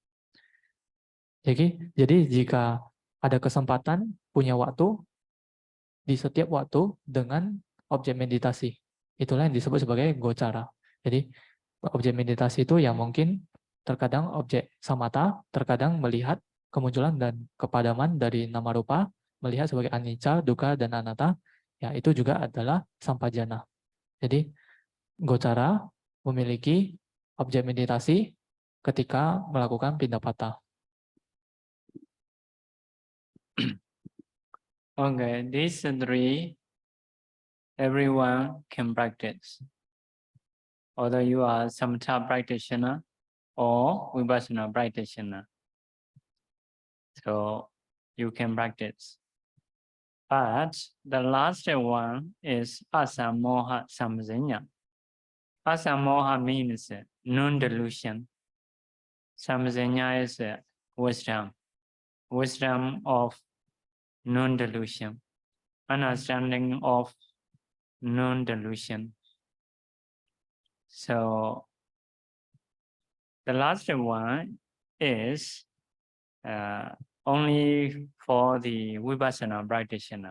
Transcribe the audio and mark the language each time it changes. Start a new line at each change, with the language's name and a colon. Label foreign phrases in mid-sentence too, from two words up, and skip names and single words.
Indonesian: Jadi jika ada kesempatan, punya waktu, di setiap waktu dengan objek meditasi. Itulah yang disebut sebagai gocara. Jadi objek meditasi itu yang mungkin terkadang objek samatha, terkadang melihat kemunculan dan kepadaman dari
Pali: nama rupa,
Indonesian: melihat sebagai
Pali: anicca, dukkha,
Indonesian: dan anatta, ya itu juga adalah sampajana. Jadi gocara memiliki objek meditasi ketika melakukan pindapata.
English: Okay, these three everyone can practice. Although you are samatha practitioner or vipassana practitioner, so you can practice. But the last one is
Pali: asamoha samsanya.
English: Asamoha means non-delusion. Samsanya is wisdom. Wisdom of non-delusion. Understanding of non-delusion. So the last one is only for the vipassana practitioner.